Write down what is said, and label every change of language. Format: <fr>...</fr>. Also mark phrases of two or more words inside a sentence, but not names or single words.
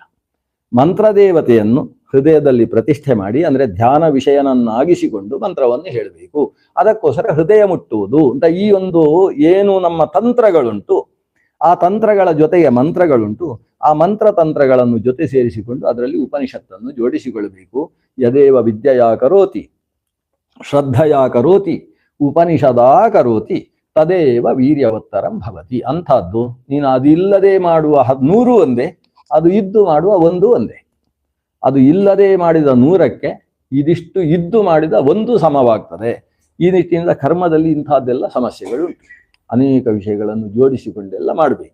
<kn>ಮಂತ್ರ ದೇವತೆಯನ್ನು ಹೃದಯದಲ್ಲಿ ಪ್ರತಿಷ್ಠೆ ಮಾಡಿ, ಅಂದ್ರೆ ಧ್ಯಾನ ವಿಷಯನನ್ನಾಗಿಸಿಕೊಂಡು ಮಂತ್ರವನ್ನು ಹೇಳಬೇಕು. ಅದಕ್ಕೋಸ್ಕರ ಹೃದಯ ಮುಟ್ಟುವುದು ಅಂತ ಈ ಒಂದು ಏನು ನಮ್ಮ ತಂತ್ರಗಳುಂಟು, ಆ ತಂತ್ರಗಳ ಜೊತೆಗೆ ಮಂತ್ರಗಳುಂಟು. ಆ ಮಂತ್ರ ತಂತ್ರಗಳನ್ನು ಜೊತೆ ಸೇರಿಸಿಕೊಂಡು ಅದರಲ್ಲಿ ಉಪನಿಷತ್ತನ್ನು ಜೋಡಿಸಿಕೊಳ್ಳಬೇಕು.</kn> <sa>ಯದೇವ ವಿದ್ಯೆಯಾ ಕರೋತಿ ಶ್ರದ್ಧೆಯಾ ಕರೋತಿ ಉಪನಿಷದಾ ಕರೋತಿ ತದೇವ ವೀರ್ಯವತ್ತರಂ ಭವತಿ.</sa> <kn>ಅಂಥದ್ದು ನೀನು ಅದಿಲ್ಲದೆ ಮಾಡುವ 100 ಒಂದೇ, ಅದು ಇದ್ದು ಮಾಡುವ 1 ಒಂದೇ. ಅದು ಇಲ್ಲದೆ ಮಾಡಿದ 100ಕ್ಕೆ ಇದಿಷ್ಟು ಇದ್ದು ಮಾಡಿದ 1 ಸಮವಾಗ್ತದೆ. ಈ ನಿಟ್ಟಿನಿಂದ ಕರ್ಮದಲ್ಲಿ ಇಂಥದ್ದೆಲ್ಲ ಸಮಸ್ಯೆಗಳು ಉಂಟು. ಅನೇಕ ವಿಷಯಗಳನ್ನು ಜೋಡಿಸಿಕೊಂಡೆಲ್ಲ ಮಾಡಬೇಕು.</kn>